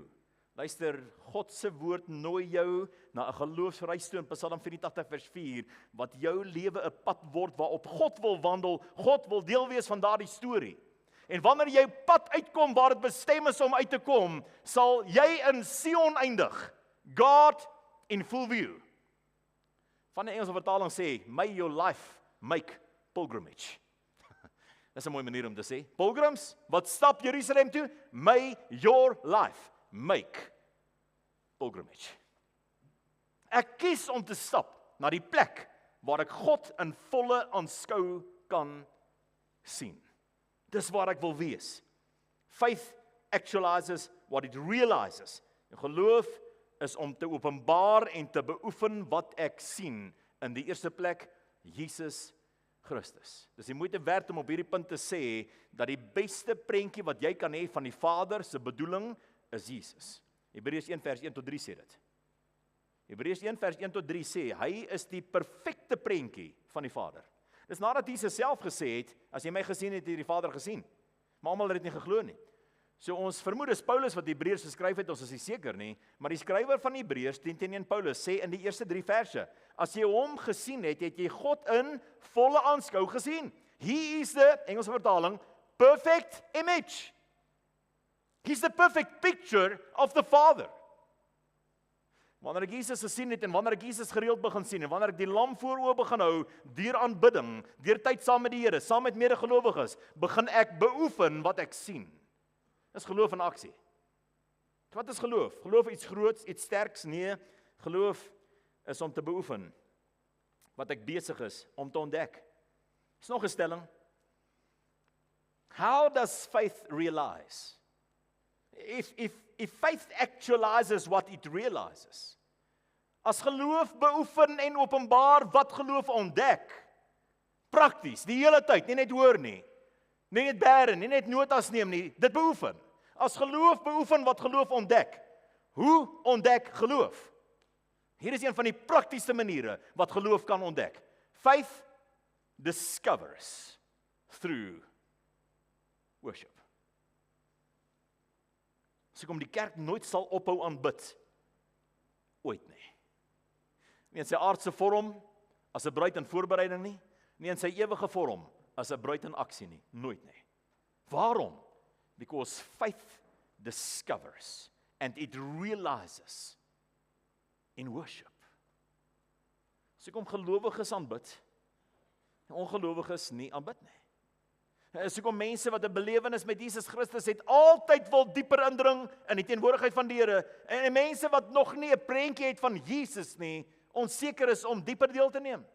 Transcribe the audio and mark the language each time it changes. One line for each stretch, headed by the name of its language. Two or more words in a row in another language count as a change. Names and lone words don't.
Afrikaans: Luister, God se woord nooi jou na 'n geloofsreis toe in Psalm 84 vers 4, wat jou lewe 'n pad word waarop God wil wandel. God wil deel wees van daardie storie. En wanneer jy pad uitkom waar dit bestem is om uit te kom, sal jy in Sion eindig.
English: God in full view.
Afrikaans: Van die Engelse vertaling sê,
English: may your life make pilgrimage.
Afrikaans: Dis 'n mooi manier om te sê. Pilgrims, wat stap Jerusalem toe?
English: May your life make pilgrimage.
Afrikaans: Ek kies om te stap na die plek waar ek God in volle aanskou kan sien. Dis waar ek wil wees.
English: Faith actualizes what it realizes.
Afrikaans: En geloof is om te openbaar en te beoefen wat ek sien. In die eerste plek, Jesus Christus. Dis die moeite werd om op hierdie punt te sê, dat die beste prentjie wat jy kan hê van die Vader se bedoeling, is Jesus. Hebreërs 1 vers 1 tot 3 sê dit. Hebreërs 1 vers 1 tot 3 sê, hy is die perfekte prentjie van die Vader. Dis nadat Jesus self gesê het, as jy my gesien het, het jy die Vader gesien. Maar almal het dit nie geglo nie. So ons vermoed is Paulus wat Hebreërs geskryf het, ons is nie seker nie, maar die skrywer van Hebreërs 10:1 Paulus sê in die eerste 3 verse, as jy hom gesien het, het jy God in volle aanskou gesien.
English: He is the,
Afrikaans: Engelse vertaling,
English: perfect image. He's the perfect picture of the Father.
Afrikaans: Wanneer ek Jesus gesien het en wanneer ek Jesus gereeld begin sien en wanneer ek die lam voor oë begin hou deur aanbidding, deur tyd saam met die Here, saam met medegelowiges, begin ek beoefen wat ek sien. Dis geloof in aksie. Wat is geloof? Geloof iets groots, iets sterks? Nee, geloof is om te beoefen wat ek besig is om te ontdek. Is nog 'n stelling.
English: How does faith realize? If faith actualizes what it realizes.
Afrikaans: As geloof beoefen en openbaar wat geloof ontdek. Prakties, die hele tyd, nie net hoor nie. Nie net bære, nie net notas neem nie, dit beoefen. As geloof beoefen wat geloof ontdek. Hoe ontdek geloof? Hier is een van die praktiese maniere wat geloof kan ontdek.
English: Faith discovers through worship.
Afrikaans: So kom die kerk nooit sal ophou aanbid, ooit nie. Nie in sy aardse vorm, as 'n bruid in voorbereiding nie, nie in sy ewige vorm, as 'n bruid in aksie nie, nooit nie. Waarom?
English: Because faith discovers and it realizes in worship.
Afrikaans: So kom gelowiges aanbid, en ongelowiges nie aanbid nie. So kom mense wat 'n belewenis met Jesus Christus het, altyd wil dieper indring in die teenwoordigheid van die Here, en mense wat nog nie 'n prentjie het van Jesus nie, onseker is om dieper deel te neem.